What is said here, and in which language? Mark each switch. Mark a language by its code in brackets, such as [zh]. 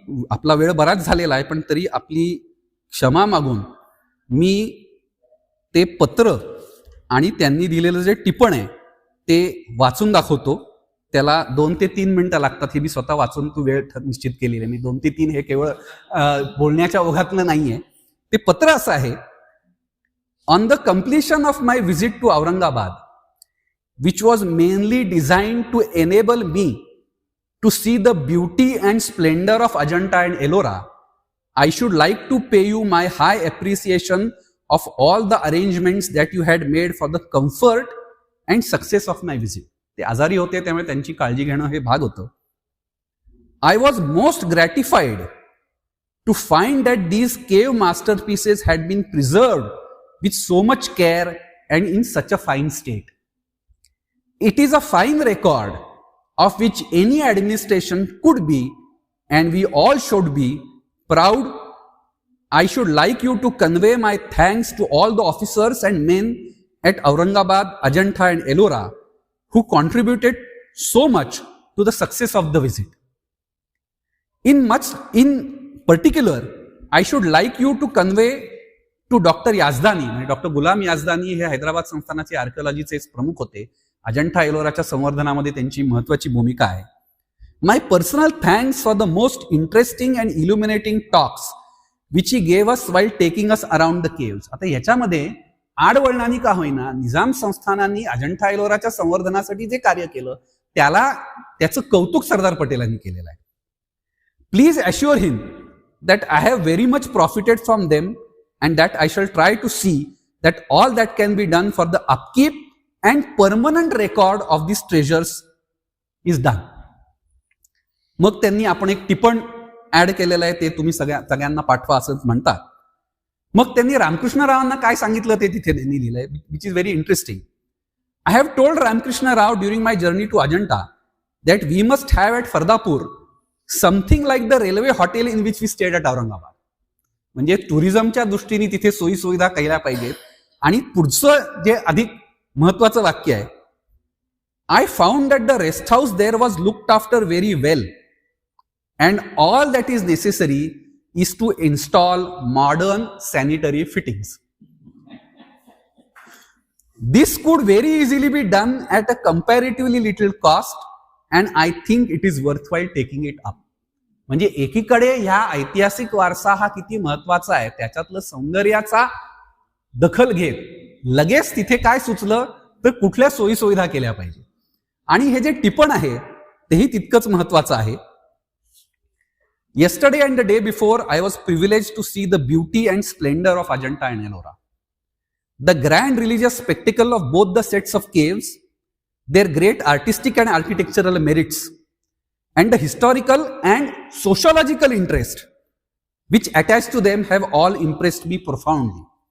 [mr] आपला वेळ बराच झालेला आहे, पण तरी आपली क्षमा मागून मी ते पत्र आणि त्यांनी दिलेलं जे टिपण आहे ते वाचून दाखवतो. त्याला 2 ते 3 मिनिटं लागतात. हे मी स्वतः वाचून तू वेळ निश्चित केलेली आहे. मी 2 ते 3 हे केवळ बोलण्याच्या ओघातलं नाहीये. ते पत्र असं आहे: [en] On the completion of my visit to Aurangabad, which was mainly designed to enable me to see the beauty and splendor of Ajanta and Ellora, I should like to pay you my high appreciation of all the arrangements that you had made for the comfort and success of my visit. [mr] ते आजारी होते, त्यामुळे त्यांची काळजी घेणं हे भाग होतं. [en] I was most gratified to find that these cave masterpieces had been preserved with so much care and in such a fine state. It is a fine record of which any administration could be, and we all should be, proud. I should like you to convey my thanks to all the officers and men at Aurangabad, Ajanta and Ellora who contributed so much to the success of the visit. In particular, I should like you to convey to doctor Yazdani, [mr] म्हणजे doctor गुलाम Yazdani हे हैदराबाद संस्थानाचे आर्किओलॉजीचे प्रमुख होते. अजंठा एलोराच्या संवर्धनामध्ये त्यांची महत्वाची भूमिका आहे. [en] My personal thanks for the most interesting and illuminating talks which he gave us while taking us around the caves. [mr] आता ह्याच्यामध्ये आडवळणानी का होईना निजाम संस्थानांनी अजंठा एलोराच्या संवर्धनासाठी जे कार्य केलं त्याचं कौतुक सरदार पटेलांनी केलेलं आहे. [en] Please assure him that I have very much profited from them and that I shall try to see that all that can be done for the upkeep and permanent record of these treasures is done. [mr] मग त्यांनी आपण एक टिपण add केलेलं आहे, ते तुम्ही सगळ्यांना पाठवा असं म्हणतात. मग त्यांनी रामकृष्ण रावांना काय सांगितलं ते तिथे त्यांनी लिहिलंय, [en] Which is very interesting. I have told Ramkrishna Rao during my journey to Ajanta that we must have at Fardapur something like the railway hotel in which we stayed at Aurangabad. [mr] म्हणजे टुरिझमच्या दृष्टीने तिथे सोयी सुविधा केल्या पाहिजेत. आणि पुढचं जे अधिक महत्वाचं वाक्य आहे, [en] I found that the rest house there was looked after very well and all that is necessary is to install modern sanitary fittings. This could very easily be done at a comparatively little cost and I think it is worthwhile taking it up. [mr] म्हणजे एकीकडे ह्या ऐतिहासिक वारसा हा किती महत्वाचा आहे त्याच्यातलं सौंदर्याचा दखल घेत लगेच तिथे काय सुचलं तर कुठल्या सोयी सुविधा केल्या पाहिजे. आणि हे जे टिपण आहे तेही तितकंच महत्वाचं आहे. [en] Yesterday and the day before I was privileged to see the beauty and splendor of Ajanta and Ellora. The grand religious spectacle of both the sets of caves, their great artistic and architectural merits, and the historical and sociological interest which attach to them have all impressed me profoundly.